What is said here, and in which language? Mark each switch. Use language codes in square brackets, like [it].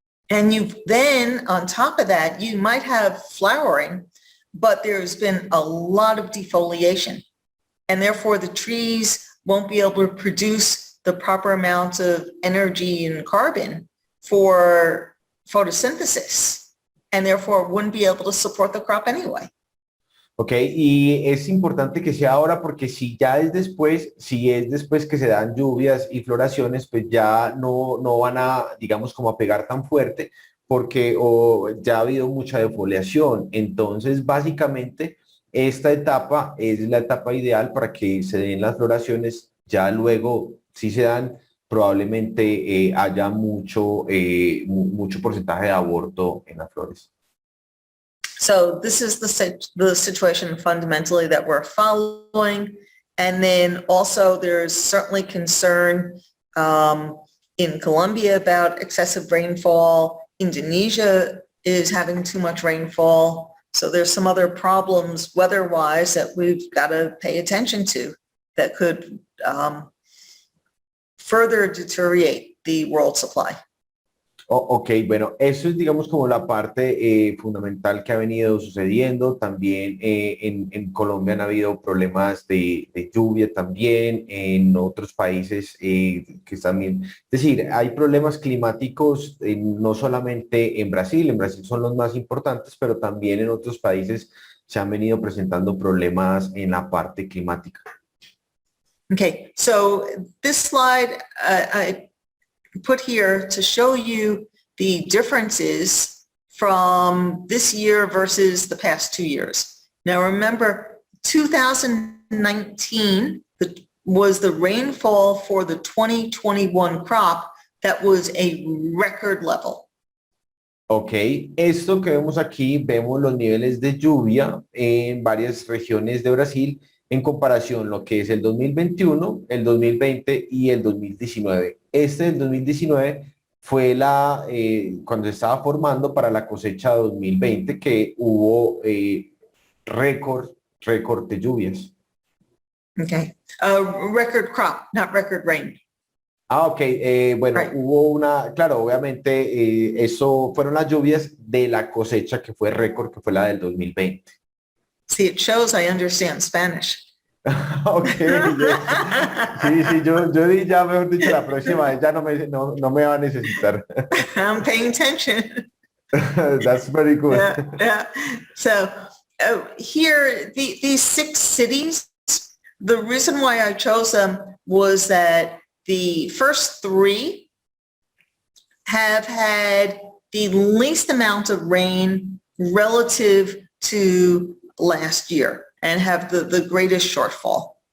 [en] And you then, on top of that, you might have flowering, but there's been a lot of defoliation, and therefore the trees won't be able to produce the proper amounts of energy and carbon for photosynthesis, and therefore wouldn't be able to support the crop anyway. [es] Ok, y es importante que sea ahora porque si es después que se dan lluvias y floraciones, pues ya no van a, digamos, como a pegar tan fuerte porque ya ha habido mucha defoliación. Entonces, básicamente, esta etapa es la etapa ideal para que se den las floraciones. Ya luego, si se dan, probablemente haya mucho porcentaje de aborto en las flores. [en] So this is the situation fundamentally that we're following. And then also there's certainly concern in Colombia about excessive rainfall. Indonesia is having too much rainfall. So there's some other problems weather-wise that we've got to pay attention to that could further deteriorate the world supply. [es] Ok, bueno, eso es, digamos, como la parte fundamental que ha venido sucediendo. También en Colombia han habido problemas de lluvia también, en otros países que están bien. Es decir, hay problemas climáticos no solamente en Brasil son los más importantes, pero también en otros países se han venido presentando problemas en la parte climática. [en] Okay, so this slide I put here to show you the differences from this year versus the past 2 years. Now remember, 2019 was the rainfall for the 2021 crop that was a record level. [es] Ok, esto que vemos aquí, vemos los niveles de lluvia en varias regiones de Brasil en comparación lo que es el 2021, el 2020 y el 2019. Este del 2019 fue cuando se estaba formando para la cosecha 2020, que hubo récord de lluvias. [en] Okay. Record crop, not record rain. [es] Ok, bueno, [en] Right. [es] hubo claro, obviamente eso fueron las lluvias de la cosecha que fue récord, que fue la del 2020. [en] See, it shows I understand Spanish. [es] Ok, sí, yo di ya, mejor dicho, la próxima vez ya no me va a necesitar. [en] I'm paying attention. That's very good. Yeah. So here, these 6 cities, the reason why I chose them was that the first 3 have had the least amount of rain relative to last year and have the greatest shortfall.